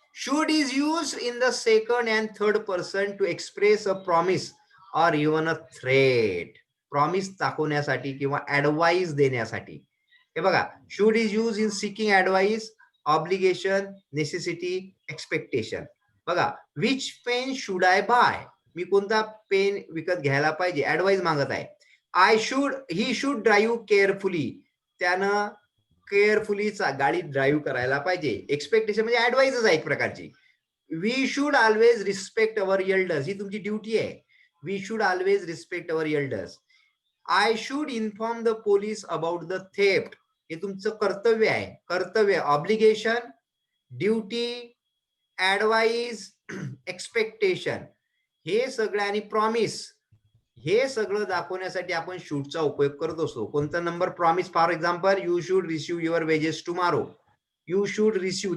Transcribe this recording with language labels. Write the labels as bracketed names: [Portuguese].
[English] Should is use in the second and third person to express a promise or even a threat. [Marathi] Promise दाखवण्यासाठी किंवा advice देण्यासाठी. हे बघा [English] Should is use in seeking advice, obligation, necessity, expectation. [Marathi] बघा [English] Which pen should I buy. [Marathi] मी कोणता pen विकत घ्यायला पाहिजे. ऍडवाइस मागत आहे. [English] I should, he should drive carefully. [Marathi] त्यानं केअरफुली गाडी ड्राईव्ह करायला पाहिजे. एक्सपेक्टेशन म्हणजे ऍडवाइसच आहे एक प्रकारची. [English] We should always respect our elders. [Marathi] ही तुमची ड्युटी आहे. [English] We should always respect our elders. I should inform the police about the theft. [Marathi] हे तुमचं कर्तव्य आहे. कर्तव्य, ऑब्लिगेशन, ड्युटी, ऍडवाइस, एक्सपेक्टेशन हे सगळं आणि प्रॉमिस हे सगळं दाखवण्यासाठी आपण शूडचा उपयोग करत असतो. कोणता number. [English] Promise. For example you should receive your wages tomorrow. You should receive.